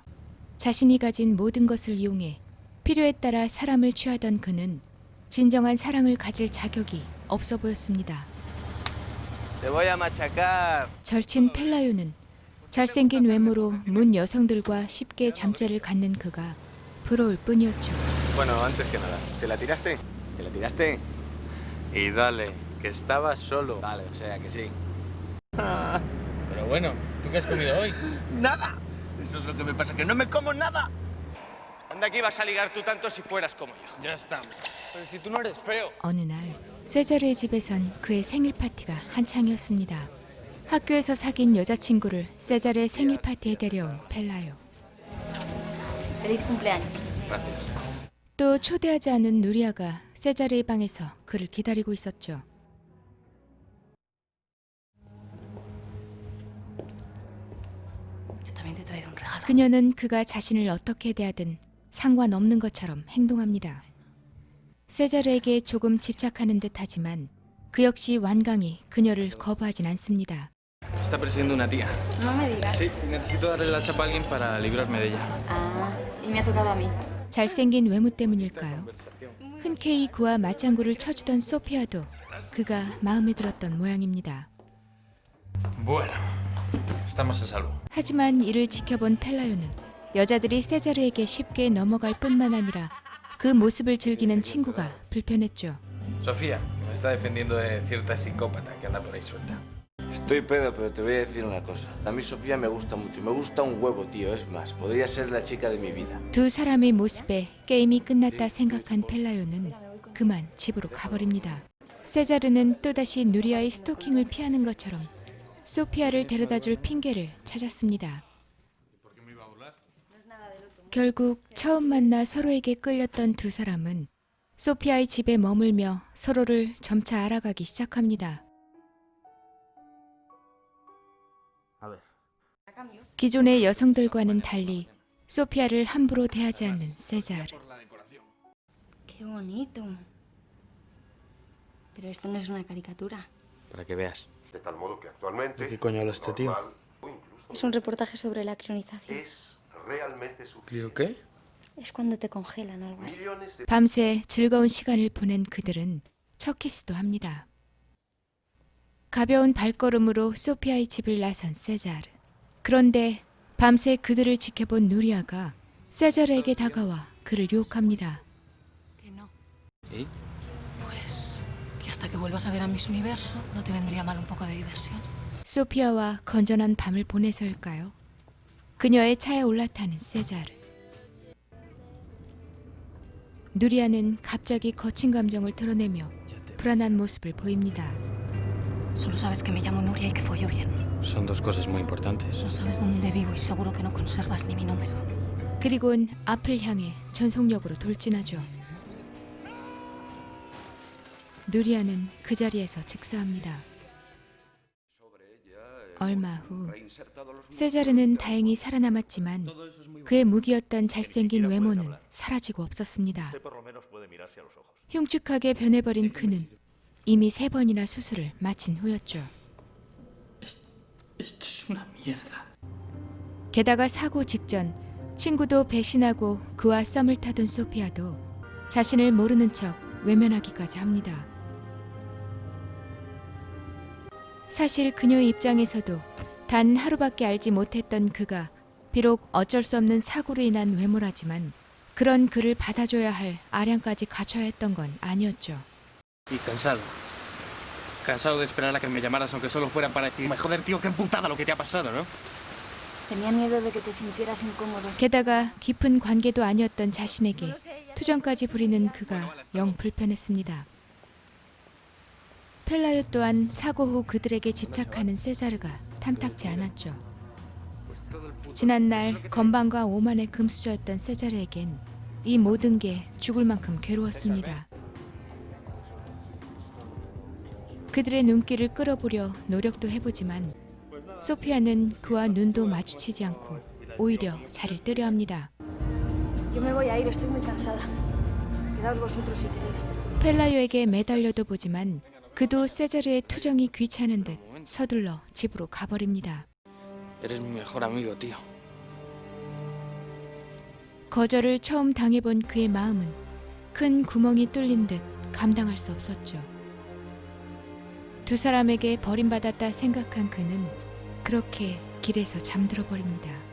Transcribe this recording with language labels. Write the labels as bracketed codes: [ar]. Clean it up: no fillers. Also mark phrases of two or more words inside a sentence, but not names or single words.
[ko] 자신이 가진 모든 것을 이용해 필요에 따라 사람을 취하던 그는 진정한 사랑을 가질 자격이 없어 보였습니다. 절친 펠라요는 잘생긴 외모로 문 여성들과 쉽게 잠자리를 갖는 그가 부러울 뿐이었죠. [es] Bueno, antes que nada, ¿te la tiraste? ¿Te la tiraste? Y dale, que estabas solo. Dale, o sea que sí. Pero bueno, ¿tú qué has comido hoy? ¡Nada! Eso es lo que me pasa, que no me como nada. Anda, que ibas a ligar tú tanto si fueras como yo. Ya estamos. Pero si tú no eres feo. [ko] 어느 날 세자르의 집에선 그의 생일 파티가 한창이었습니다. 학교에서 사귄 여자친구를 세자르의 생일 파티에 데려온 펠라요. [es] Feliz cumpleaños. Gracias. [ko] 또 초대하지 않은 누리아가 세자르의 방에서 그를 기다리고 있었죠. [es] Yo también te he traído un regalo. [ko] 그녀는 그가 자신을 어떻게 대하든 상관없는 것처럼 행동합니다. 세자르에게 조금 집착하는 듯하지만 그 역시 완강히 그녀를 거부하진 않습니다. [es] Está persiguiendo una tía. No me digas. Sí, necesito darle la chapa a alguien para librarme de ella. Ah, y me ha tocado a mí. [ko] 잘생긴 외모 때문일까요? 흔쾌히 그와 맞장구를 쳐주던 소피아도 그가 마음에 들었던 모양입니다. [es] Bueno, estamos a salvo. [ko] 하지만 이를 지켜본 펠라요는 여자들이 세자르에게 쉽게 넘어갈 뿐만 아니라 그 모습을 즐기는 친구가 불편했죠. [es] Sofía, que me está defendiendo de cierta psicópata que anda por ahí suelta. Estoy pedo, pero te voy a decir una cosa. A mí Sofía me gusta mucho. Me gusta un huevo, tío. Es más, podría ser la chica de mi vida. [ko] 두 사람의 모습에 게임이 끝났다 생각한 펠라요는 그만 집으로 가버립니다. 세자르는 또다시 누리아의 스토킹을 피하는 것처럼 소피아를 데려다줄 핑계를 찾았습니다. 결국 처음 만나 서로에게 끌렸던 두 사람은 소피아의 집에 머물며 서로를 점차 알아가기 시작합니다. 기존의 여성들과는 달리 소피아를 함부로 대하지 않는 세자르. [es] Qué bonito. Pero esto no es una caricatura. Para que veas. De tal modo que actualmente... ¿De qué coño habla este tío? normal o incluso Es un reportaje sobre la crionización. es realmente ¿Creo suficiente. qué? Es cuando te congelan algo así. Millones de... [ko] 밤새 즐거운 시간을 보낸 그들은 첫 키스도 합니다. 가벼운 발걸음으로 소피아의 집을 나선 세자르. 그런데 밤새 그들을 지켜본 누리아가 세자르에게 다가와 그를 유혹합니다. [es] Que no. ¿Y? Pues que hasta que vuelvas a ver a Miss Universo no te vendría mal un poco de diversión. [ko] 소피아와 건전한 밤을 보내서일까요? 그녀의 차에 올라타는 세자르. 누리아는 갑자기 거친 감정을 드러내며 불안한 모습을 보입니다. [es] Solo sabes que me llamo Nuria y que follo bien. Son dos cosas muy importantes. No sabes dónde vivo y seguro que no conservas ni mi número. [ko] 그리곤 앞을 향해 전속력으로 돌진하죠. 누리아는 그 자리에서 즉사합니다. 얼마 후 세자르는 다행히 살아남았지만 그의 무기였던 잘생긴 외모는 사라지고 없었습니다. 흉측하게 변해버린 그는 이미 3번이나 수술을 마친 후였죠. [es] Esto es una mierda. [ko] 게다가 사고 직전 친구도 배신하고 그와 썸을 타던 소피아도 자신을 모르는 척 외면하기까지 합니다. 사실 그녀의 입장에서도 단 하루밖에 알지 못했던 그가 비록 어쩔 수 없는 사고로 인한 외모라지만 그런 그를 받아줘야 할 아량까지 갖춰야 했던 건 아니었죠. [es] Y cansado. Cansado de esperar a que me llamaras aunque solo fuera para decirme, joder, tío, qué emputada lo que te ha pasado, ¿no? Tenía miedo de que te sintieras incómodo. [ko] 게다가 깊은 관계도 아니었던 자신에게 투정까지 부리는 그가 영 불편했습니다. 펠라요 또한 사고 후 그들에게 집착하는 세자르가 탐탁지 않았죠. 지난날 건방과 오만의 금수저였던 세자르에겐 이 모든 게 죽을 만큼 괴로웠습니다. 그들의 눈길을 끌어보려 노력도 해보지만 소피아는 그와 눈도 마주치지 않고 오히려 자리를 뜨려 합니다. [es] Yo me voy a ir, estoy muy cansada. Quedaos vosotros si queréis. [ko] 펠라요에게 매달려도 보지만 그도 세자르의 투정이 귀찮은 듯 서둘러 집으로 가버립니다. [es] Eres mi mejor amigo, tío. [ko] 거절을 처음 당해본 그의 마음은 큰 구멍이 뚫린 듯 감당할 수 없었죠. 두 사람에게 버림받았다 생각한 그는 그렇게 길에서 잠들어 버립니다.